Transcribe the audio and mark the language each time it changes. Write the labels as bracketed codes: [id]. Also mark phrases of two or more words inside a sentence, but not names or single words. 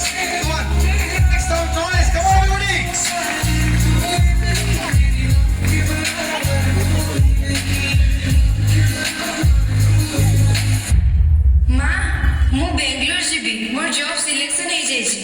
[en] Come on, make some noise. Come on, everybody. [or] ମା ମୁଁ ବେଙ୍ଗଲୋର ଯିବି, ମୋର [en] job selection [or] ହେଇଯାଇଛି।